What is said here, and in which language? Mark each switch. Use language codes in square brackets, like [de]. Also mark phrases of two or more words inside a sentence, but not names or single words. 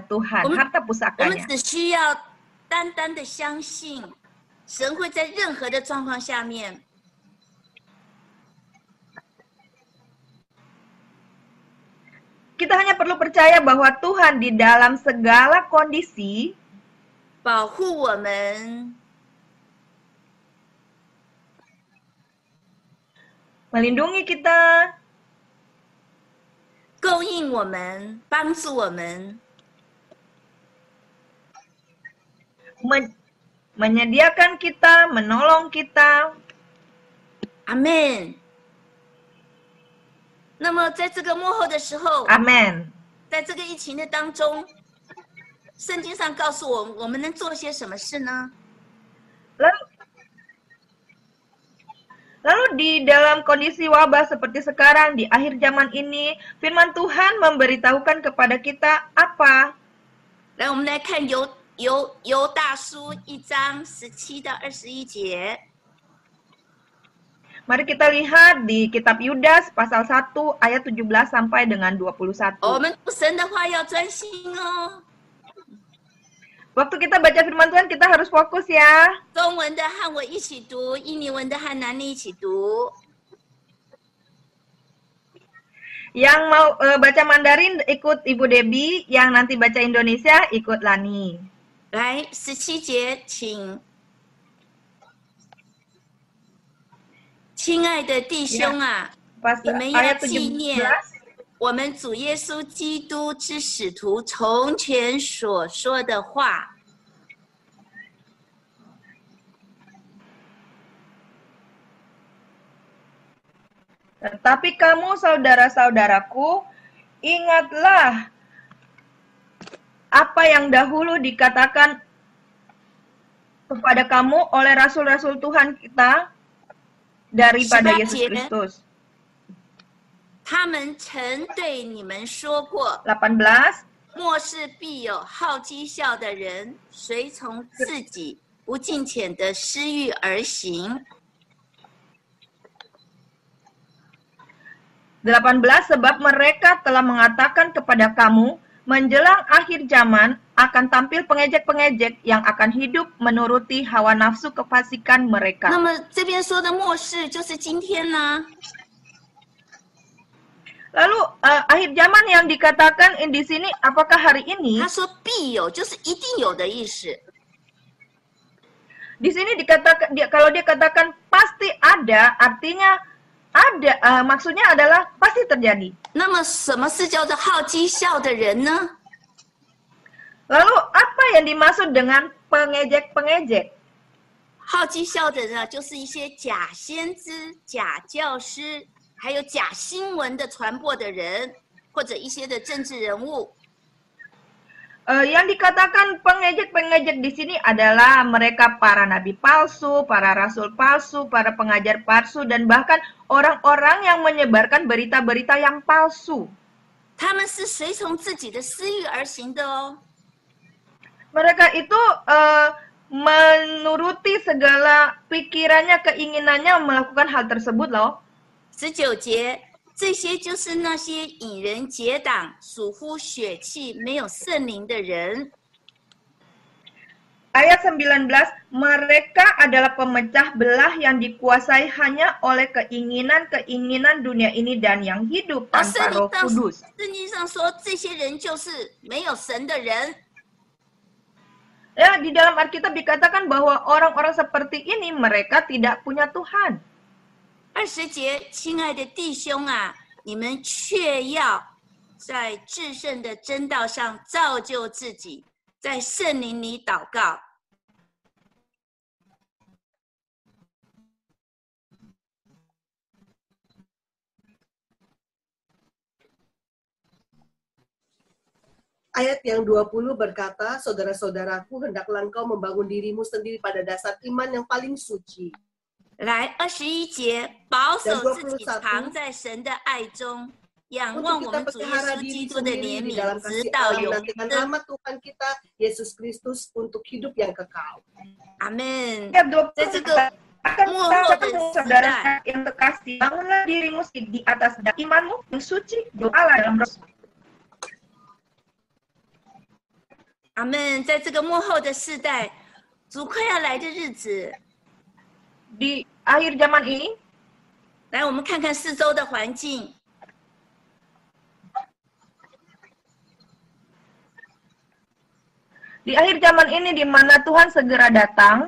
[zh] 我 [id] Tuhan, [zh] 们 [id] harta [zh] 我们 [id] pusakanya. [zh] 只需要单单的相信，神会在任何的状况下面， [id] Kita hanya perlu percaya bahwa Tuhan di dalam segala kondisi [zh] 保护我们， [id] melindungi kita, [zh] 供应我们，帮助我们。 [id] menyediakan kita, menolong kita. [zh] 阿门。那么在这个幕后的时候， [id] Amin. [zh] 在这个疫情的当中，圣经上告诉我们，我们能做些什么事呢？ [id] Lalu di dalam kondisi wabah seperti sekarang, di akhir zaman ini, firman Tuhan memberitahukan kepada kita apa? [zh] 来，我们来看犹大书1章17到21节。 [id] Mari kita lihat di kitab Yudas pasal 1 ayat 17 sampai dengan 21. [zh] 我们读神的话要专心哦。 [id] Waktu kita baca firman Tuhan kita harus fokus ya. [zh] 中文的和我一起读，印尼文的和南妮一起读。 [id] Yang mau baca Mandarin ikut Ibu Debbie, yang nanti baca Indonesia ikut Lani. [zh] 来，17节，请。亲爱的弟兄啊， 你们要纪念我们主耶稣基督之使徒从前所说的话。 [id] Tetapi kamu saudara-saudaraku, ingatlah apa yang dahulu dikatakan kepada kamu oleh rasul-rasul Tuhan kita daripada Yesus Kristus. [zh] 他们曾对你们说过 18. 末世必有好讥笑的人，随从自己不敬虔的私欲而行。 18. [id] Sebab mereka telah mengatakan kepada kamu, menjelang akhir zaman akan tampil pengejek-pengejek yang akan hidup menuruti hawa nafsu kefasikan mereka. [zh] 那么这边说的末世就是今天呢？ [id] Lalu akhir zaman yang dikatakan di sini apakah hari ini? [zh] 他说必有，就是一定有的意思。 [id] Di sini dikatakan kalau dia katakan pasti ada, artinya ada, maksudnya adalah pasti terjadi. [zh] 那么什么是叫做好讥笑的人呢？ [id] Lalu apa yang dimaksud dengan pengejek-pengejek? [zh] 好讥笑的人啊，就是一些假先知、假教师，还有假新闻的传播的人，或者一些的政治人物。 [id] Yang dikatakan pengejek-pengejek di sini adalah mereka para nabi palsu, para rasul palsu, para pengajar palsu, dan bahkan orang-orang yang menyebarkan berita-berita yang palsu. [zh] 他们是随从自己的私欲而行的哦。 [id] Mereka itu menuruti segala pikirannya, keinginannya melakukan hal tersebut loh. [zh] 19 节。这些就是那些引人结党、属乎血气、没有圣灵的人。 [id] Ayat 19, mereka adalah pemecah belah yang dikuasai hanya oleh keinginan-keinginan dunia ini dan yang hidup tanpa Roh Kudus. [zh] 圣经上说，这些人就是没有神的人。 [id] Ya, di dalam Alkitab dikatakan bahwa orang-orang seperti ini mereka tidak punya Tuhan. [zh] 20 节，亲爱的弟兄啊，你们却要在至圣的真道上造就自己，在圣灵里祷告。 [id] Ayat yang 20 berkata, saudara-saudaraku, hendaklah engkau membangun dirimu sendiri pada dasar iman yang paling suci. [zh] 来，21节，保守自己藏在神的爱中，仰望我们主耶稣基督的怜悯，直到永生。 [id] nama Tuhan kita Yesus Kristus untuk hidup yang kekal. [zh] 阿门。在这个幕后的 [id] saudara yang terkasih, bangunlah dirimu di atas imanmu yang suci, doalah dalam roh. [zh] 阿门。在这个幕后的世代，主快要来的日子， [id] Di akhir zaman ini, [zh] 来，我们看看四周的环境。 [id] di akhir zaman ini di mana Tuhan segera datang,